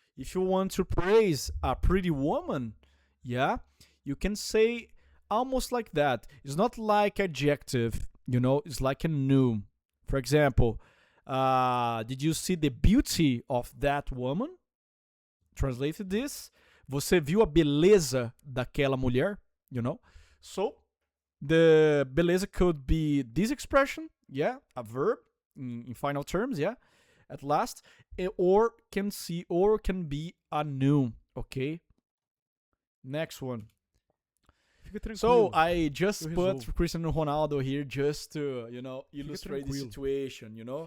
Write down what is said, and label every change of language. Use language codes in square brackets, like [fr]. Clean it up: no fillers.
[en] If you want to praise a pretty woman, yeah, you can say almost like that. It's not like adjective, you know, it's like a noun. For example, did you see the beauty of that woman? Translated this. [pt] Você viu a beleza daquela mulher? [en] You know? So, the beleza could be this expression, yeah, a verb in final terms, yeah, at last, or can be a noun, okay? Next one. So I just put Cristiano Ronaldo here just to, you know, illustrate the situation, you know.